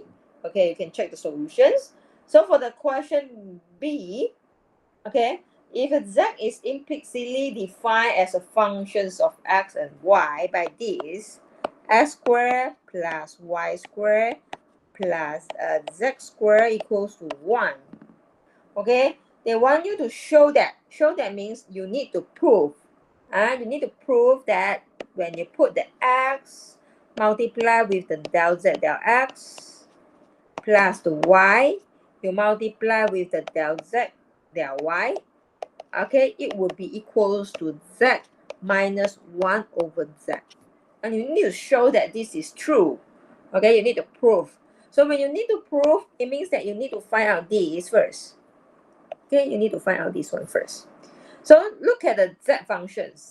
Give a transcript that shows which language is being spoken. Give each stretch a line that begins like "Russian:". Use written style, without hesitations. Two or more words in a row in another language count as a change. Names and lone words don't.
English: Okay, you can check the solutions. So for the question b, okay, if z is implicitly defined as a function of x and y by this, x squared plus y squared plus z squared equals to 1. Okay, they want you to show that. Show that means you need to prove. You need to prove that when you put the x multiply with the del z del x plus the y, you multiply with the del z del y, okay, it will be equals to z minus 1 over z. And you need to show that this is true. Okay, you need to prove. So when you need to prove, it means that you need to find out this first. Okay, you need to find out this one first. So look at the z functions.